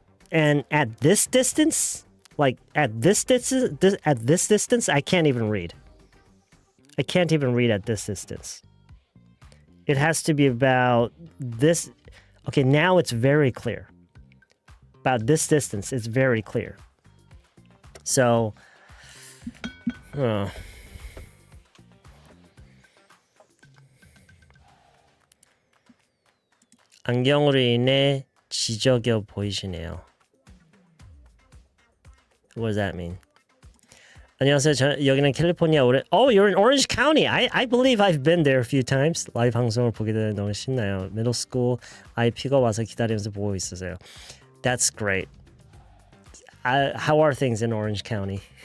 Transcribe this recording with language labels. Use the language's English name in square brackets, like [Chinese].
[English] And at this distance, at this distance, I can't even read. I can't even read at this distance. It has to be about this. Okay, now it's very clear. About this distance, it's very clear. So, [Korean] 안경으로 인해 지저겨 보이시네요. [English] What does that mean? [Korean] 안녕하세요. 여기는 캘리포니아 [English] Oh, you're in Orange County. I believe I've been there a few times. [Korean] 라이브 방송을 보게 되면 너무 신나요. [English] Middle school [Korean] 아이 픽업 와서 기다리면서 보고 있었어요. [English] That's great. How are things in Orange County?